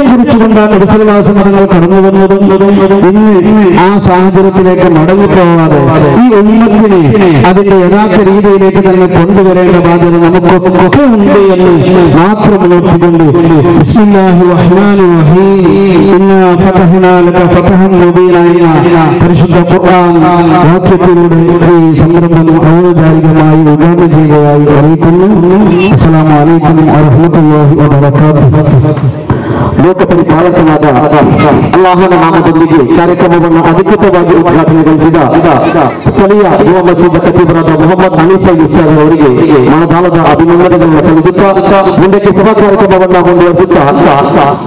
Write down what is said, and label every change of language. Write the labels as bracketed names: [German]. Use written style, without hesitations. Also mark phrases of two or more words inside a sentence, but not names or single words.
[Malayalam] കുറിച്ചുകൊണ്ടാണ് വിശ്വാസങ്ങൾ കടന്നു വന്നതും ഇന്ന് ആ സാഹചര്യത്തിലേക്ക് മടങ്ങിപ്പോവാതെ ഈ ഉമ്മത്തിനെ അതിന്റെ യഥാർത്ഥ രീതിയിലേക്ക് തന്നെ കൊണ്ടുവരേണ്ട ബാധ്യത നമുക്കൊക്കെ ഉണ്ട് എന്ന് മാത്രം ഉണർത്തിക്കൊണ്ട് [Arabic] بسم الله الرحمن الرحيم إنا فتحنا لك فتحا مبينا [Malayalam] പരിശുദ്ധ ഖുർആൻ വാക്യത്തിലൂടെ ഈ സംരംഭം ഔപചാരികമായി ഉദ്ഘാടനം ചെയ്യുകയായി അറിയിക്കുന്നു. [Arabic] السلام عليكم ورحمة الله وبركاته. [Kannada] ಲೋಕಪರಿಪಾಲಕನಾದ ಅಲ್ಲಾಹನ ನಾಮದೊಂದಿಗೆ ಕಾರ್ಯಕ್ರಮವನ್ನು ಅಧಿಕೃತವಾಗಿ ಉದ್ಘಾಟನೆಗೊಳಿಸಿದ ಸ್ಥಳೀಯ ಯುವ ಮಸೀದ್ ಖತೀಬರಾದ ಮೊಹಮ್ಮದ್ ಹನೀಫ್ ಇಸ್ಲಾಂ ಅವರಿಗೆ ಮನದಾಳದ ಅಭಿನಂದನೆಗಳನ್ನು ಸಲ್ಲಿಸುತ್ತಾ ಮುಂದಕ್ಕೆ ಸಭಾ ಕಾರ್ಯಕ್ರಮವನ್ನು ಮುಂದುವರಿಸುತ್ತಾ